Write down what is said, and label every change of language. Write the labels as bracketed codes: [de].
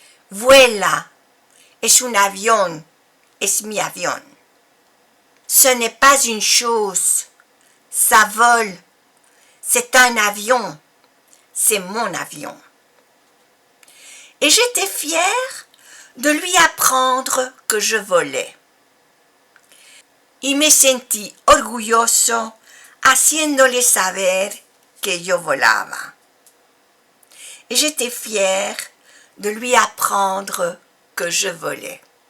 [es] Vuela. Es un avión. Es mi avión. [fr] Ce n'est pas une chose. Ça vole. C'est un avion. C'est mon avion. Et j'étais fière de lui apprendre que je volais. [es] Y me sentí orgulloso haciéndole saber que yo volaba. [fr] Et j'étais fière de lui apprendre que je volais.